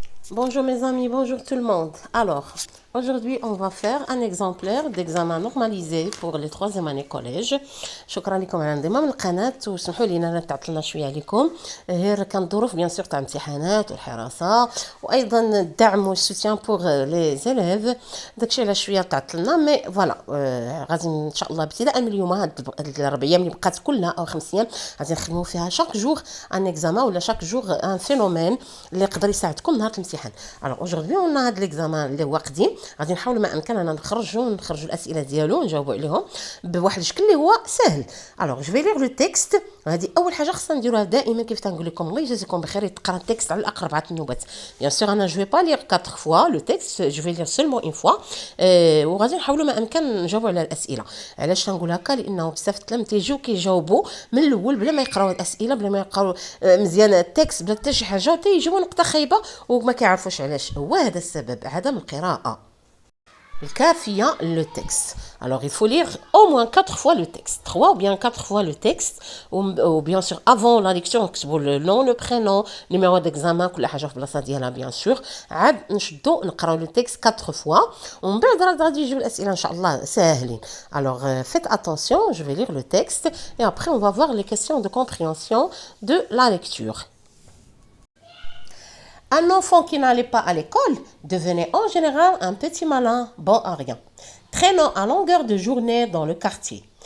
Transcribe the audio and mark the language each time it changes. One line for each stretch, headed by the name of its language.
French: Bonjour mes amis, bonjour tout le monde. Alors, aujourd'hui, on va faire un exemplaire d'examen normalisé pour les troisième année collège.
Arabic: شكرا لكم على انضمام القناة وسمحوا لي انا تعطلنا شويه عليكم غير كانت ظروف بيان سور تاع امتحانات والحراسه وايضا الدعم والسوتيان بوغ لي زيليف داكشي على شويه تعطلنا مي فوالا غادي ان شاء الله ابتداء من اليوم هاد الاربع ايام اللي بقات كلها او 5 ايام غادي نخدموا فيها شاك جور ان اكزامان ولا شاك جور ان فينومين اللي يقدر يساعدكم نهار الامتحان.
French: Alors aujourd'hui on a
Arabic: هاد الاكزامان اللي هو قديم غادي نحاولوا ما امكننا نخرجوا الاسئله ديالو ونجاوبوا عليهم بواحد الشكل اللي هو سهل.
French: Alors je vais lire le texte.
Arabic: هذه اول حاجه خصنا نديروها دائما كيف تنقول لكم الله يجازيكم بخير تقرا التكست على الاقل 4 نوبات.
French: Bien sûr انا جو با لير 4 fois le texte, je vais lire seulement une fois
Arabic: وغادي نحاولوا ما امكن نجاوبوا على الاسئله. علاش تنقول هكا؟ لانه بزاف التلاميذ تيجيو كيجاوبوا من الاول بلا ما يقراو الاسئله بلا ما يقراو مزيان التكست بلا حتى شي حاجه وتيجيو نقطه خايبه وما كيعرفوش علاش. هو هذا السبب عدم القراءه الكافية
French: le texte. Alors il faut lire au moins 4 fois le texte, 3 ou bien 4 fois le texte ou bien sûr avant la lecture نكتبوا le nom, le prénom, numéro d'examen
Arabic: كل حاجة في بلاصة ديالها
French: bien sûr.
Arabic: عاد نشدو نقراو
French: le texte 4 fois
Arabic: ومن بعد غادي يجيو الأسئلة إن شاء الله ساهلين.
French: Alors faites attention, je vais lire le texte et après on va voir les questions de compréhension de la lecture. Un enfant qui n'allait pas à l'école devenait en général un petit malin, bon à rien, traînant à longueur de journée dans le quartier.